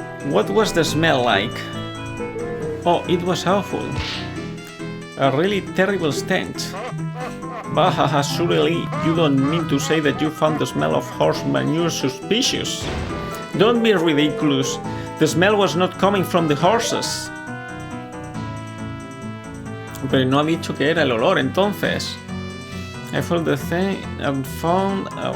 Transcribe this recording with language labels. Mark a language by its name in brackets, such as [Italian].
[English] What was the smell like? Oh, it was awful. A really terrible stench. Bahaha, surely you don't mean to say that you found the smell of horse manure suspicious. Don't be ridiculous. The smell was not coming from the horses. [Spanish] Pero no ha dicho que era el olor, entonces. [English] I found the thing and found...